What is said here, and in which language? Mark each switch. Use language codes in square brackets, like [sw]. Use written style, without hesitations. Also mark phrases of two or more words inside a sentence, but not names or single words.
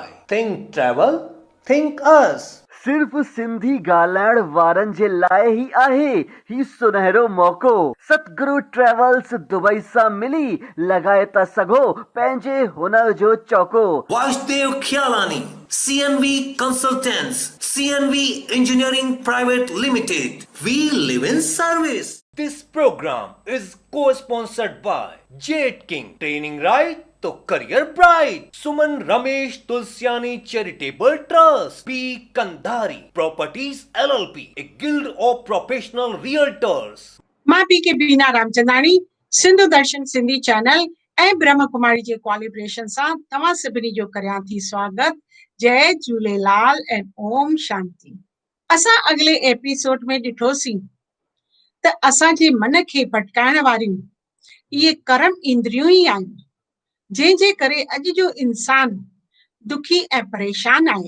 [en] Think travel, think us. [sd] सिर्फ सिंधी ॻाल्हाइण वारनि जे लाइ ही आहे ही सुनहरो मौक़ो। सतगुरु ट्रेवल्स दुबई सां मिली लॻाए था सघो पंहिंजे हुनर जो चौको। [en] Vasudev Khialani, CNV Consultants, CNV Engineering Private Limited. We live in service. This program is co-sponsored by Jet King, Training Right तो करियर ब्राइट, सुमन रमेश तुलसियानी चैरिटेबल ट्रस्ट, पी कंधारी प्रॉपर्टीज LLP, ए गिल्ड ऑफ प्रोफेशनल रियल्टर्स। [sd] मां पी के बीना रामचंदानी, सिंधु दर्शन सिंधी चैनल ऐं ब्रह्म कुमारी जे कोलैबोरेशन सां तव्हां सभिनी जो करियां थी स्वागत। जय झूलेलाल ऐं ओम शांति। असां अॻिले एपिसोड में ॾिठोसीं त असांजे मन खे भटकाइण वारियूं इहे कर्म इंद्रियूं ई आहिनि, जंहिंजे करे अॼु जो इंसान दुखी ऐं परेशान आहे।